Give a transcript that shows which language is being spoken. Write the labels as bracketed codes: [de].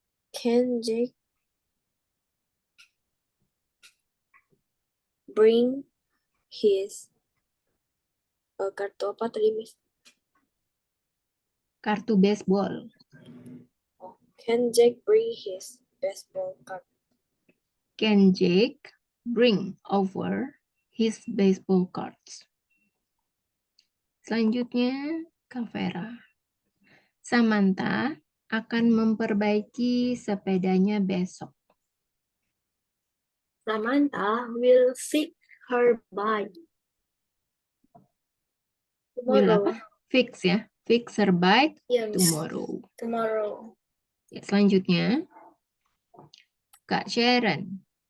[en] Can Jake bring his [id] kartu apa tadi [en] Miss? [id] Kartu baseball. [en] Can Jake bring his baseball card? Can Jake bring over his baseball cards? [id] Selanjutnya Kak Vera. Samantha akan memperbaiki sepedanya besok. [en] Samantha will fix her bike. Will Tomorrow. [id] apa? [en] Fix ya. Fix her bike Yes. tomorrow. Tomorrow. [id] Ya, selanjutnya, Kak Sharon.